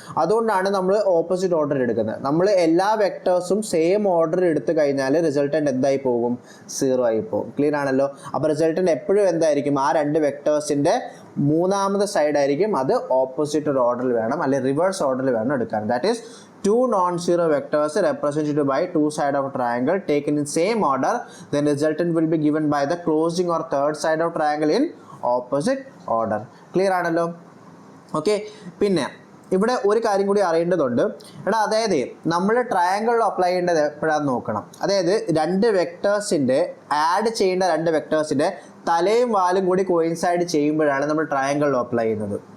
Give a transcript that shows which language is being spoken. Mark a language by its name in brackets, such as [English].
[Malayalam] അതുകൊണ്ടാണ് നമ്മൾ opposite order എടുക്കുന്നത്. നമ്മൾ എല്ലാ വെക്ടേഴ്സും സെയിം ഓർഡർ എടുത്തു കഴിഞ്ഞാൽ റിസൾട്ടൻ്റ് എന്തായി പോകും? 0 ആയി പോകും. ക്ലിയർ ആണല്ലോ? അപ്പോൾ റിസൾട്ടൻ്റ് എപ്പോഴും എന്തായിരിക്കും? ആ 2 വെക്ടേഴ്സിൻ്റെ 3ാമത്തെ സൈഡ് ആയിരിക്കും, അത് ഓപ്പോസിറ്റ് ഒരു ഓർഡറിൽ വേണം അല്ലെങ്കിൽ റിവേഴ്സ് ഓർഡറിൽ വേണം എടുക്കാൻ. [English] That is 2 non-zero vectors represented by 2 sides of a triangle taken in same order, then resultant will be given by the closing or third side of triangle in opposite order. [Malayalam] Clear ആണല്ലോ? Okay, പിന്നെ ഇവിടെ ഒരു കാര്യം കൂടി അറിയേണ്ടതുണ്ട്. അതായത് നമ്മൾ ട്രയാങ്കിളിൽ apply ചെയ്യേണ്ടത് എപ്പോഴാണെന്ന് നോക്കണം. അതായത് 2 വെക്ടേഴ്സിൻ്റെ ആഡ് ചെയ്യേണ്ട 2 വെക്ടേഴ്സിൻ്റെ തലയും വാലും കൂടി കോയിൻസൈഡ് ചെയ്യുമ്പോഴാണ് നമ്മൾ ട്രയാങ്കിളിൽ അപ്ലൈ ചെയ്യുന്നത്.